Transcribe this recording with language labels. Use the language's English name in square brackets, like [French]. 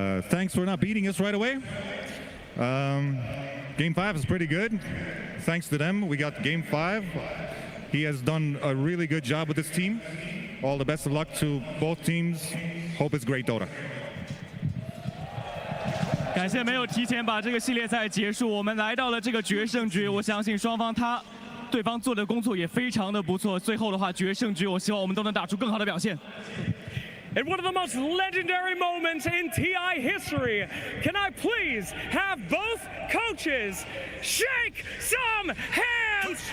[English] Thanks for not beating us right away. Game 5 is pretty good. Thanks to them, we got Game 5. He has done a really good job with this team. All the best of luck to both teams. Hope it's great Dota. [Chinese] 感谢没有提前把这个系列赛结束，我们来到了这个决胜局。我相信双方对方做的工作也非常的不错。最后的话，决胜局，我希望我们都能打出更好的表现。 [English] In one of the most legendary moments in TI history, can I please have both coaches shake some hands?